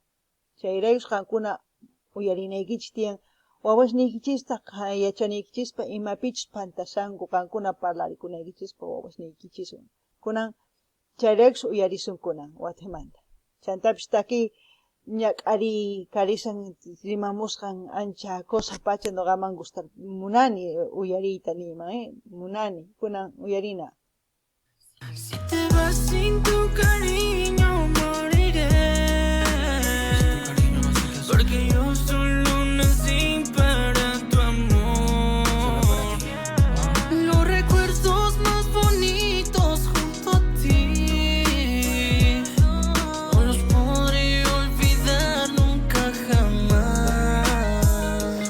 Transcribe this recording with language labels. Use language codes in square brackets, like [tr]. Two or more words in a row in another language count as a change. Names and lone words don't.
[qu] Chayraykus qankuna uyarinaykichis tiyan, wawasniykichista yachanaykichispa imapichus pantasanku, qankuna parlarikunaykichishpa wawasniykichiswan. Kunan chayraykus uyarisunkunan watamanta. Chantapis taki ñak'ari karisan rimamusqan ancha cosa pacha noqaman gustar munani uyariyta nima, munani, kunan uyarina. [es] Si te vas sin tu cariño moriré, porque yo solo nací para tu amor. Los recuerdos más bonitos junto a ti no los podré olvidar nunca jamás.